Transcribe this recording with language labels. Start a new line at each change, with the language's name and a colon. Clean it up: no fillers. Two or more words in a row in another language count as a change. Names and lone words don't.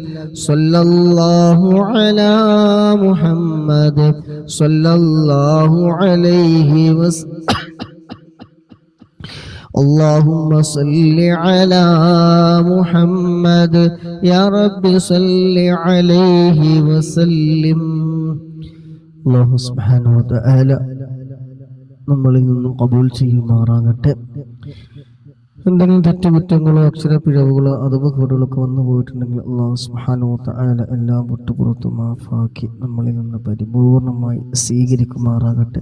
Arabic: صلى الله على محمد صلى الله عليه وسلم. اللهم صل على محمد يا رب صل عليه وسلم. الله سبحانه وتعالى
Malayalam: നമ്മളിൽ നിന്നും ഖബൂൽ ചെയ്യുമാറാകട്ടെ. എന്തെങ്കിലും തെറ്റുകുറ്റങ്ങളോ അക്ഷരപ്പിഴവുകളോ അഥവാകളൊക്കെ വന്നു പോയിട്ടുണ്ടെങ്കിൽ
Arabic: الله سبحانه وتعالى
Malayalam: എല്ലാം വിട്ടുപുറത്തു മാഫാക്കി നമ്മളിൽ നിന്ന് പരിപൂർണമായി സ്വീകരിക്കുമാറാകട്ടെ.